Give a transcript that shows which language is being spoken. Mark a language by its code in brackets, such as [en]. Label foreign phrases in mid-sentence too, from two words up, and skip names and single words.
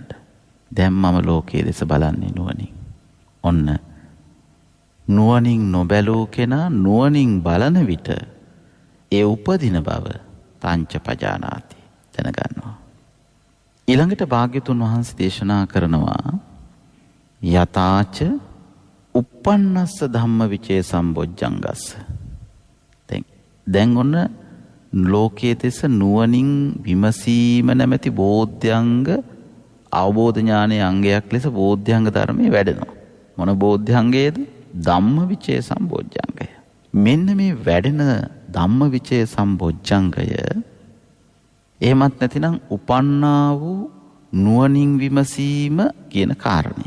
[si] දැන් මම ලෝකයේ දෙස බලන්නේ නුවණින්. ඔන්න නුවණින් නොබැලූ කෙනා නුවණින් බලන විට ඒ උපදින බව [pi] පංච පජානාති [si] දැනගන්නවා. ඊළඟට භාග්‍යතුන් වහන්සේ දේශනා කරනවා [pi] යතාච uppannassa ධම්ම විචේ සම්බොජ්ජංගස්ස. [si] දැන් ඔන්න ලෝකයේ දෙස නුවණින් විමසීම නැමැති බෝධ්‍යංග අවබෝධ ඥානයේ අංගයක් ලෙස බෝධ්‍යංග ධර්මයේ වැඩෙනවා. මොන බෝධ්‍යංගයේද? ධම්ම විචේ සම්බොජ්ජංගය. මෙන්න මේ වැඩෙන ධම්ම විචේ සම්බොජ්ජංගය එහෙමත් නැතිනම් උපන්නා වූ නුවණින් විමසීම කියන කාරණය.